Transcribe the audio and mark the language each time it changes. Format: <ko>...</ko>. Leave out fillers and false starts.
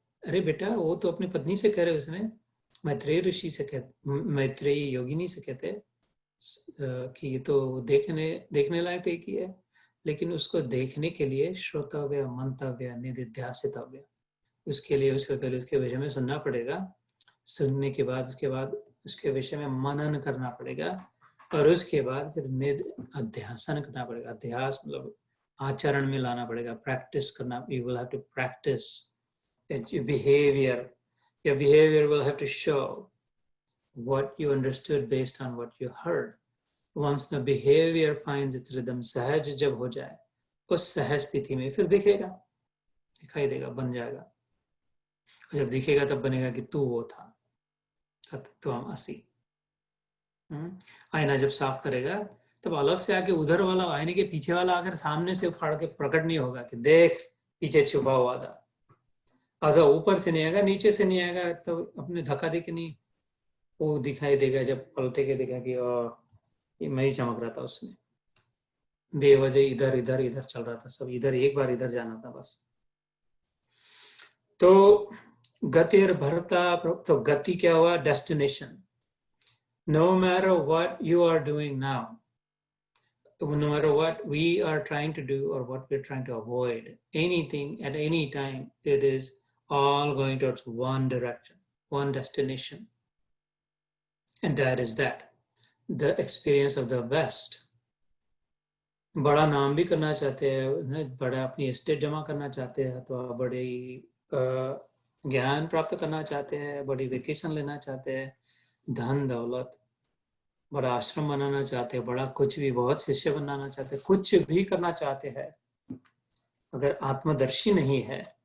<hi>अरे बेटा वो तो अपनी पत्नी से कह रहे उसमें, मैत्रेय ऋषि से कहते, मैत्रेयी योगिनी से कहते कि ये तो देखने लायक एक ही है, लेकिन उसको देखने के लिए श्रोतव्य, मंतव्य, निधिध्यासितव्य, उसके लिए उसके पहले उसके विषय में सुनना पड़ेगा। सुनने के बाद उसके विषय में मनन करना पड़ेगा, और उसके बाद फिर निध अध्यासन करना पड़ेगा। अध्यास मतलब आचरण में लाना पड़ेगा, प्रैक्टिस करना।</hi> <en>You will have to practice behaviour. Your behaviour will have to show what you understood based on what you heard. Once the behavior finds its rhythm,</en> <hi>सहज जब हो जाए, उस सहज स्थिति में फिर दिखाई देगा, बन जाएगा। और जब दिखेगा तब बनेगा कि तू वो था, तत्त्वम असि। आईना जब साफ करेगा तब अलग से आके उधर वाला, आईने के पीछे वाला आकर सामने से उखाड़ के प्रकट नहीं होगा कि देख पीछे छुपा हुआ था। अगर ऊपर से नहीं आएगा, नीचे से नहीं आएगा, तो अपने धक्का दे के नहीं, वो दिखाई देगा जब पलटे के देखा कि ये मैं ही चमक रहा था उसमें, बेवजह इधर इधर इधर चल रहा था, सब इधर, एक बार इधर जाना था बस। तो गतिर भरता, तो गति क्या हुआ?</hi> <en>Destination. No matter what you are doing now, no matter what we are trying to do or what we're trying to avoid, anything at any time, it is all going towards one direction, one destination. And that is that, the experience of the best.</en> <hi>बड़ा नाम भी करना चाहते हैं, बड़ा अपनी estate जमा करना चाहते हैं, तो बड़ी ज्ञान प्राप्त करना चाहते हैं, बड़ी वेकेशन लेना चाहते हैं, धन दौलत, बड़ा आश्रम बनाना चाहते हैं, बड़ा कुछ भी, बहुत शिष्य बनाना चाहते हैं, कुछ भी करना चाहते हैं, अगर आत्मदर्शी नहीं है</hi>